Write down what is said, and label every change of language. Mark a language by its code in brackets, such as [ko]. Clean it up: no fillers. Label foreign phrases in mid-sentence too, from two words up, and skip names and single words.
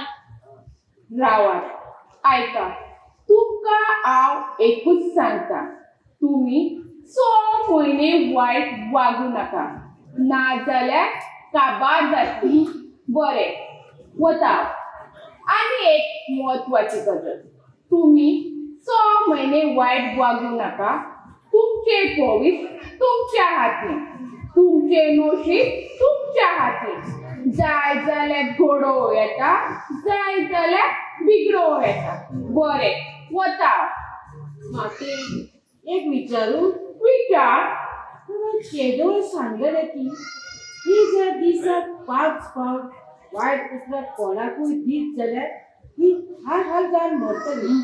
[kok] रावात आयका, तुमका हांव एकूच सांगता, [mr] तुम्ही 6 महिने वाईट वागू नका, [kok] नाजाल्यार काबार जातली. बरें, वता. आनी एक म्हत्वाची गजाल, [mr] तुम्ही 6 महिने वाईट वागू नका. तुमचे भविष्य तुमच्या हाती, तुमचे नशीब तुमच्या हाती. [kok] जाय जाल्यार घोडो येता, जाय जाल्यार बिगडो येता. बरें, वता. [mr] माते एक विचारू? विचार. [kok] चेडूळ सांगले की ही जर दिसाक 5 फावट वायट उतराक कोणाकूय दीत जाल्यार ही हाल जावन मरतली.